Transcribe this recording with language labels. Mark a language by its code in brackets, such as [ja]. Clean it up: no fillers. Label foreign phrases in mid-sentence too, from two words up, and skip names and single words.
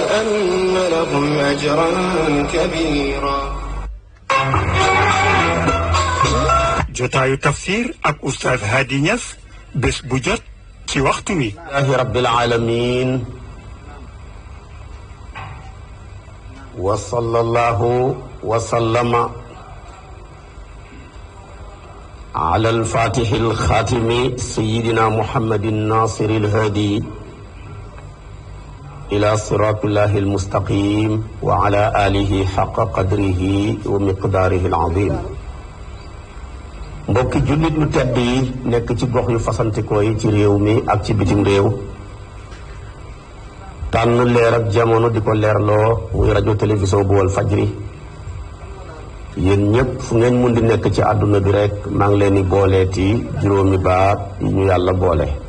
[ar] وأن لهم أجرا كبيرا. [wo] jotaayu tafsir ak Oustaz Hady Niass bés bu jot ci waxtu wi. [ar] الحمد لله رب العالمين وصلى الله وسلم على الفاتح الخاتم سيدنا محمد ناصر الهادي إلى صراط الله المستقيم وعلى آله حق قدره ومقداره العظيم. [wo] mbokki jullit lu tedd yi nekk ci gox yu fasantikoo yi ci réew mi ak ci bitim réew tànn leer ak jamono di ko leerloo muy rajo télévision bu Walfadjri yéen ñëpp fu ngeen mun di nekk ci àdduna bi rek maa ngi leen di booleeti juróomi baat yi ñu yàlla boole